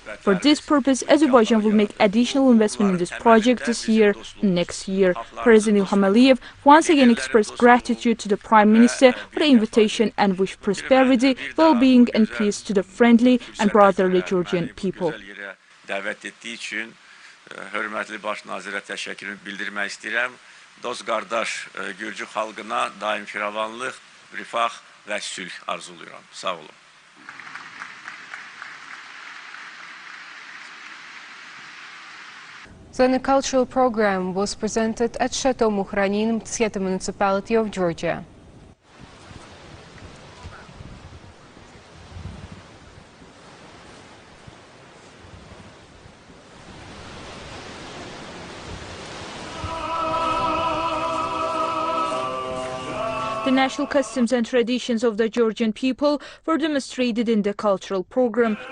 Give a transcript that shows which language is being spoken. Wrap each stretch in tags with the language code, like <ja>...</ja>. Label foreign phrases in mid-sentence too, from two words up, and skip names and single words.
<en>For this purpose, Azerbaijan will make additional investment in this project this year and next year. President Ilham Aliyev once again expressed gratitude to the Prime Minister for the invitation and wished prosperity, well-being and peace to the friendly and brotherly Georgian people.</en> <az>Hörmətli baş nazirə təşəkkürümü bildirmək istəyirəm. Dost qardaş Gürcü xalqına daim firavanlıq, rifah və sülh arzuluyorum. Sağ olun.</az> <en>Then a cultural program was presented at Chateau Mukhranin, Mtskheta municipality of Georgia. The national customs and traditions of the Georgian people were demonstrated in the cultural program.</en>